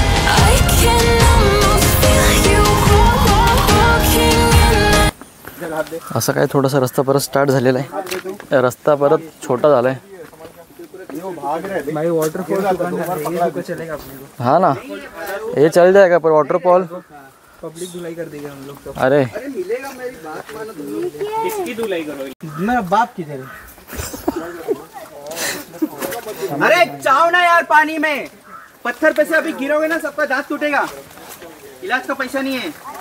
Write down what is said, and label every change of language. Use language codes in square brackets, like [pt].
[en] I can almost feel you walking in. [mr] असं काय थोडासा रस्ता परत स्टार्ट झालेला आहे. रस्ता परत छोटा झाला आहे. [hi] भाई वाटरफॉल चलेगा अपने को. हाँ ना ये चल जाएगा पर वाटरफॉल पब्लिक धुलाई कर देगा हम लोग तो. अरे मिलेगा. मेरी बात मानो तुम लोग. किसकी धुलाई करोगे? मेरा बाप किधर है? अरे जाओ ना यार पानी में, पत्थर पे से अभी गिरोगे ना सबका दांत टूटेगा, इलाज का पैसा नहीं है।